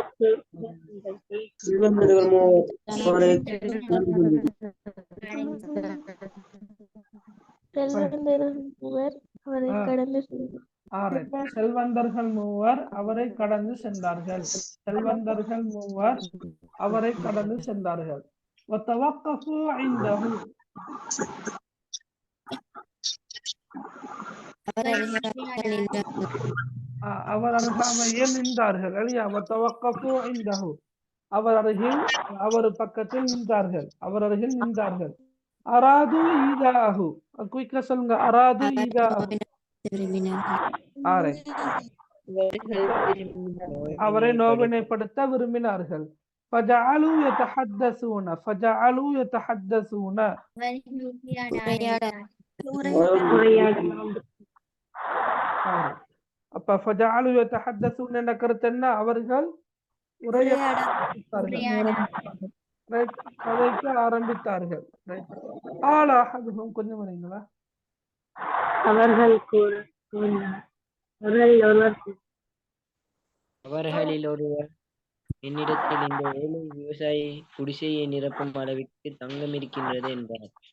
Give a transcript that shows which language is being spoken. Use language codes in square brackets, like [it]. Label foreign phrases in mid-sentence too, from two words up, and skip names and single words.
[ta] செல்வந்தர்கள் மூவர் அவரை கடந்து சென்றார்கள். செல்வந்தர்கள் மூவர் அவரை கடந்து சென்றார்கள். [ar] وتوقفوا عنده [ta] அவர் அருகாமையில் நின்றார்கள் இல்லையா [ar] وتوقفوا عنده [ta] அவர் அருகில் அவர் பக்கத்தில் நின்றார்கள் அவர் அருகில் நின்றார்கள் [ar] أراد إيذاءه [ta] குயிக்கா சொல்லுங்க [ar] أراد إيذاءه [ta] ஆரை அவரை நோவினைப்படுத்த விரும்பினார்கள் [ar] فجعلوا يتحدثون [ta] அப்ப [ar] فجعلوا يتحدثون [ta] என்ற கருத்து என்ன அவர்கள் கதைக்கு ஆரம்பித்தார்கள் கொஞ்சம் வரீங்களா அவர்களில் ஒருவர் என்னிடத்தில் இந்த ஏழை விவசாயி குடிசையை நிரப்பும் அளவிற்கு தங்கம் இருக்கின்றது என்றார்.